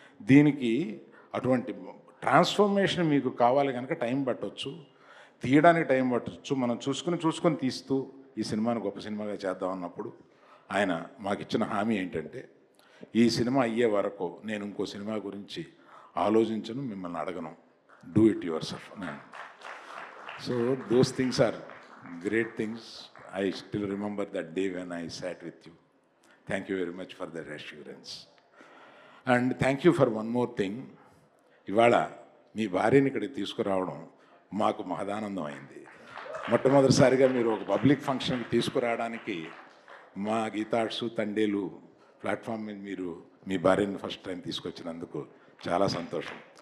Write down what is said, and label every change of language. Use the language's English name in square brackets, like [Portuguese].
[Telugu] దీనికి అటువంటి ట్రాన్స్ఫర్మేషన్ మీకు కావాలి కనుక టైం పట్టొచ్చు, తీయడానికి టైం పట్టొచ్చు. మనం చూసుకొని తీస్తూ ఈ సినిమాని గొప్ప సినిమాగా చేద్దాం అన్నప్పుడు ఆయన మాకు ఇచ్చిన హామీ ఏంటంటే, ఈ సినిమా అయ్యే వరకు నేను ఇంకో సినిమా గురించి ఆలోచించను, మిమ్మల్ని అడగను, [English] Do it yourself. So those things are great things. I still remember that day when I sat with you. Thank you very much for that assurance. And thank you for one more thing. [Telugu] ఇవాళ మీ భార్యని ఇక్కడికి తీసుకురావడం మాకు మహదానందం అయింది. మొట్టమొదటిసారిగా మీరు ఒక public ఫంక్షన్కి తీసుకురావడానికి మా గీతార్ట్స్ తండేలు ప్లాట్ఫామ్ మీద మీరు మీ భార్యని ఫస్ట్ టైం తీసుకొచ్చినందుకు చాలా సంతోషం.